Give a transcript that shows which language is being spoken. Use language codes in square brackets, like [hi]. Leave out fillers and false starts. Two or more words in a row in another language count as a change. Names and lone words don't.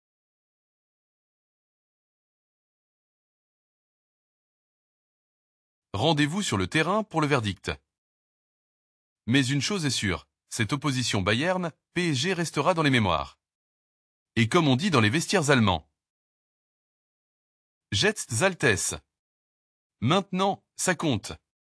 [fr] Rendez-vous sur le terrain pour le verdict. Mais une chose est sûre, cette opposition Bayern-PSG restera dans les mémoires. Et comme on dit dans les vestiaires allemands. [de] Jetzt zählt es. [fr] Maintenant, ça compte.